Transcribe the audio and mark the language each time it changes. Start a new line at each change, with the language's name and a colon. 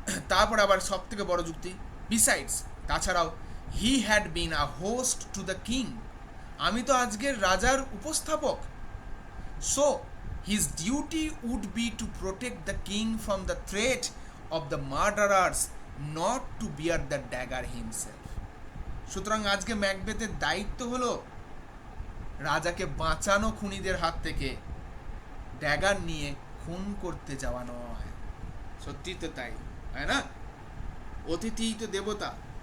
Bangla: তারপর আবার সব থেকে বড় যুক্তি, বিসাইডস, তাছাড়াও
English: he had been a host to the king,
Bangla: আমি তো আজকের রাজার উপস্থাপক।
English: So his duty would be to protect the king from the threat of the murderers not to bear the dagger himself.
Bangla: সুতরাং আজকে ম্যাকবেথের দায়িত্ব হলো রাজাকে বাঁচানো খুনিদের হাত থেকে, ড্যাগার নিয়ে খুন করতে যাওয়া নয়। সত্যি তো তাই, তাই না? অতিথিই তো দেবতা।